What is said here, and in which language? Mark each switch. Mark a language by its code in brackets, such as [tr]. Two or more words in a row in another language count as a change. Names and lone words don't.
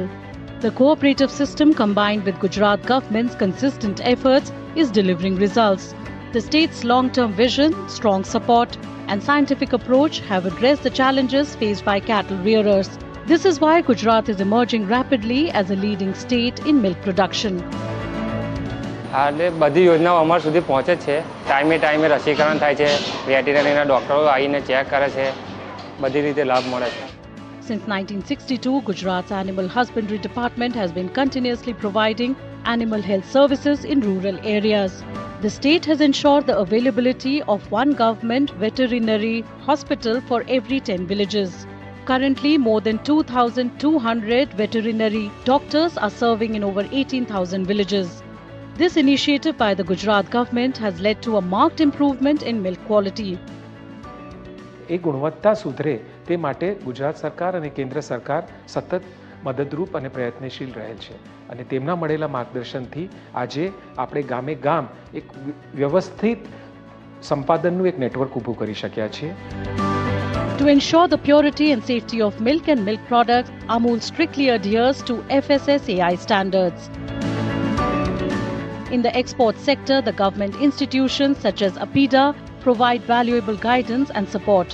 [en] The cooperative system, combined with Gujarat government's consistent efforts, is delivering results. The state's long-term vision, strong support and scientific approach have addressed the challenges faced by cattle rearers. This is why Gujarat is emerging rapidly as a leading state in milk production. [gu] એટલે બધી યોજનાઓ અમારા સુધી પહોંચે છે. ટાઈમે રસીકરણ થાય છે, વેટેરીનરીના ડૉક્ટરો આવીને ચેક કરે છે, બધી રીતે લાભ મળે છે. [en] Since 1962, Gujarat's Animal Husbandry Department has been continuously providing animal health services in rural areas. The state has ensured the availability of one government veterinary hospital for every 10 villages. Currently, more than 2,200 veterinary doctors are serving in over 18,000 villages. This initiative by the Gujarat government has led to a marked improvement in milk quality. [gu] એ ગુણવત્તા સુધરે તે માટે ગુજરાત સરકાર અને કેન્દ્ર સરકાર સતત મદદરૂપ અને પ્રયત્નશીલ રહેલ છે અને તેમના મળેલા માર્ગદર્શનથી આજે આપણે ગામે ગામ એક વ્યવસ્થિત સંપાદનનું એક નેટવર્ક ઊભું કરી શક્યા છીએ. [en] To ensure the purity and safety of milk and milk products, Amul strictly adheres to FSSAI standards. In the export sector, the government institutions such as APIDA provide valuable guidance and support.